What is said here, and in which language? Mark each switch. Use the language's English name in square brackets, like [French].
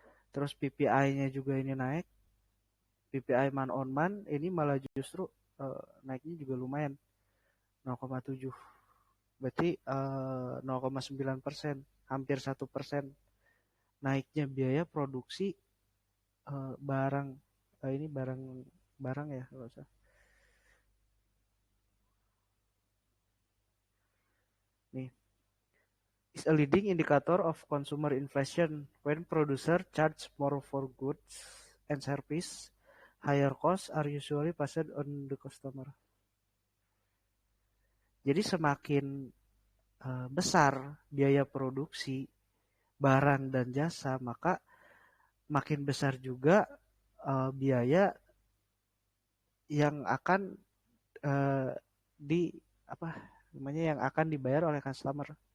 [Indonesian] Terus PPI-nya juga ini naik. PPI month on month ini malah justru naiknya juga lumayan 0,7. Berarti 0,9%, hampir 1% naiknya biaya produksi barang ini barang ya kalau usah. [English] Nih, is a leading indicator of consumer inflation when producer charge more for goods and service. Higher costs are usually passed on the customer. [Indonesian] Jadi semakin besar biaya produksi barang dan jasa, maka makin besar juga biaya yang akan di apa namanya yang akan dibayar oleh customer.